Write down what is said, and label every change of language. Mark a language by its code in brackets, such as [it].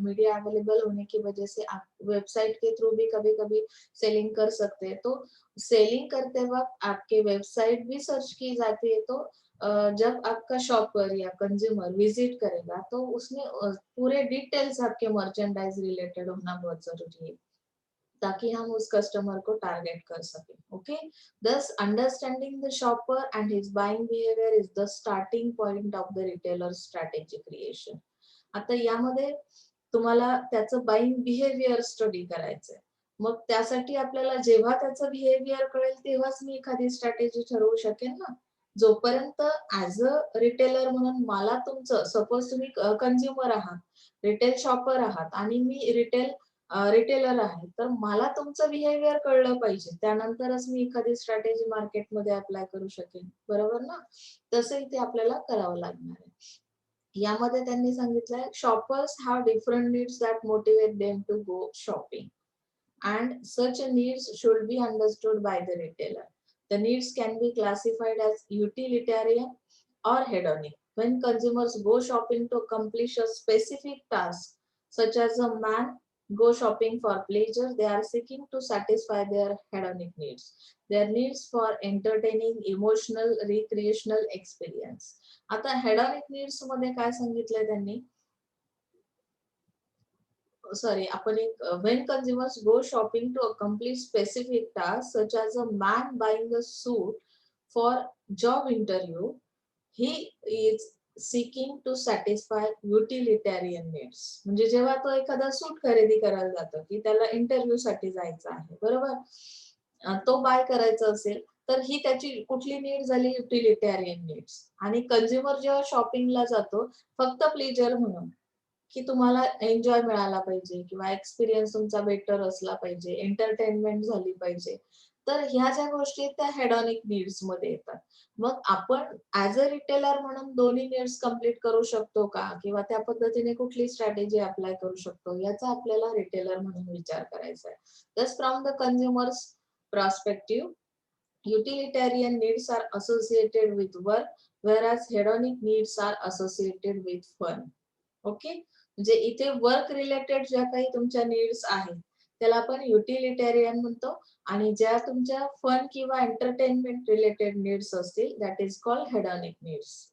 [hi] Media available होने की वजह से आप वेबसाइट के थ्रू भी कभी कभी सेलिंग कर सकते हैं. तो सेलिंग करते वक्त आपके वेबसाइट भी सर्च की जाती है. तो जब आपका शॉपर या कंज्यूमर विजिट करेगा तो उसमें पूरे डिटेल्स आपके मर्चेंडाइज रिलेटेड होना बहुत जरूरी है, ताकि हम उस कस्टमर को टारगेट कर सकें. [en] Okay, thus understanding the shopper and his buying behavior is the starting point of the retailer strategy creation. [mr] आता यामध्ये तुम्हाला त्याचं बाईंग बिहेवियर स्टडी करायचंय. मग त्यासाठी आपल्याला जेव्हा त्याचं बिहेवियर कळेल तेव्हाच मी एखादी स्ट्रॅटेजी ठरवू शकेन ना. जोपर्यंत [en] as a retailer [mr] म्हणून मला तुमचं, सपोज तुम्ही कन्झ्युमर आहात, रिटेल शॉपर आहात आणि मी रिटेलर आहे, तर मला तुमचं बिहेवियर कळलं पाहिजे, त्यानंतरच मी एखादी स्ट्रॅटेजी मार्केटमध्ये अप्लाय करू शकेन, बरोबर ना. तसं इथे आपल्याला करावं लागणार आहे. यामध्ये त्यांनी सांगितलंय [en] Shoppers have different needs that motivate them to go shopping and such needs should be understood by the retailer. The needs can be classified as utilitarian or hedonic. When consumers go shopping to accomplish a specific task, such as a man go shopping for pleasure, they are seeking to satisfy their hedonic needs. Their needs for entertaining, emotional, recreational experience. [mr] आता hedonic needs मध्ये काय सांगितलंय त्यांनी, [en] sorry, [mr] आपण एक [en] when consumers go shopping to accomplish specific tasks such as a man buying a suit for job interview, he is seeking to satisfy utilitarian needs. [mr] म्हणजे जेव्हा तो एखादा सूट खरेदी करायला जातो की त्याला इंटरव्ह्यू साठी जायचं आहे, बरोबर, तो बाय करायचा असेल तर ही त्याची कुठली नीड झाली, युटिलिटॅरियन नीड्स. आणि कन्झ्युमर जेव्हा शॉपिंगला जातो फक्त प्लेजर म्हणून, की तुम्हाला एन्जॉय मिळाला पाहिजे किंवा एक्सपिरियन्स तुमचा बेटर असला पाहिजे, एंटरटेनमेंट झाली पाहिजे, तर ह्या ज्या गोष्टी आहेत त्या हेडॉनिक नीड्स मध्ये येतात. मग आपण [en] as a retailer [mr] म्हणून दोन्ही नीड्स कम्प्लीट करू शकतो का, किंवा त्या पद्धतीने कुठली स्ट्रॅटेजी अप्लाय करू शकतो, याचा आपल्याला रिटेलर म्हणून विचार करायचा आहे. [en] Just from the consumers perspective, utilitarian needs are associated with work, whereas hedonic needs are associated with fun. Okay, [mr] म्हणजे इथे वर्क रिलेटेड ज्या काही तुमच्या नीड्स आहेत त्याला आपण युटिलिटेरियन म्हणतो, आणि ज्या तुमच्या फन किंवा एंटरटेनमेंट रिलेटेड नीड्स असतील [en] that is called [mr] hedonic needs.